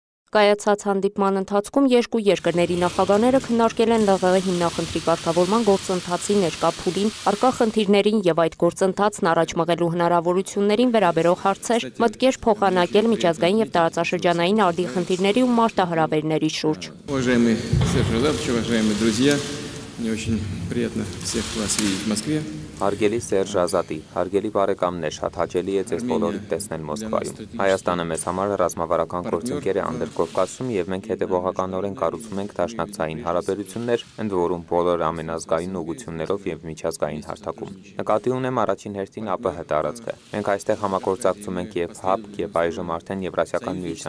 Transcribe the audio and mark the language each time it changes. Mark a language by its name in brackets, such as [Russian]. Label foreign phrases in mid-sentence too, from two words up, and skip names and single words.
[Armenian] Կայացած հանդիպման ընթացքում երկու երկրների նախագահները քննարկել են ԼՂՀ հիմնախնդրի կարգավորման գործընթացի ներկա փուլին, առկա խնդիրներին եւ այդ գործընթացն առաջ մղելու հնարավորություններին վերաբերող հարցեր, մտքեր փոխանակել միջազգային եւ տարածաշրջանային արդի խնդիրների ու մարտահրավերների շուրջ։ [Russian] Уважаемый Серж Азатович, уважаемые друзья, мне очень приятно всех вас видеть в Москве. [Armenian] Հարգելի Սերժ Ազատի, հարգելի բարեկամներ, շատ հաճելի է ձեզ բոլորիդ տեսնել Մոսկվայում։ Հայաստանը մեզ համար ռազմավարական գործընկեր է Անդրկովկասում եւ մենք հետեւողականորեն կառուցում ենք դաշնակցային հարաբերություններ, ընդ որում բոլոր ամենազգային ուղղություններով եւ միջազգային հարթակում։ Նկատի ունեմ առաջին հերթին ԱՊՀ տարածքը։ Մենք այստեղ համագործակցում ենք եւ ՀԱՊԿ եւ այժմ արդեն Եվրասիական միության